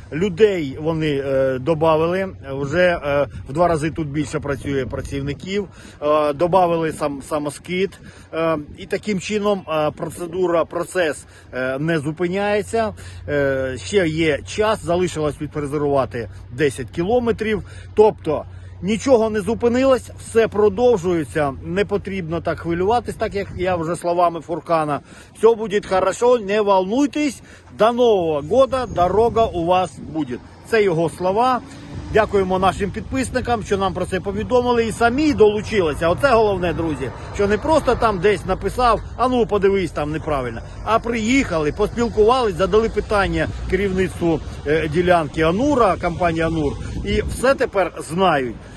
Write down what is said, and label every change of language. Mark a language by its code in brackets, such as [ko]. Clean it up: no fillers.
[uk] Людей вони додали, вже в 2 рази тут більше працює працівників, додали самоскид, і таким чином процес не зупиняється. Ще є час, залишилось відфрезерувати 10 кілометрів, тобто нічого не зупинилось, все продовжується, не потрібно так хвилюватись, так як я вже словами Фуркана. [ru] Все буде хорошо, не волнуйтесь, до Нового года дорога у вас буде. [uk] Це його слова. Дякуємо нашим підписникам, що нам про це повідомили і самі долучилися. Оце головне, друзі, що не просто там десь написав, а ну подивись там неправильно, а приїхали, поспілкувались, задали питання керівництву ділянки Анура, компанії Анур, і все тепер знають.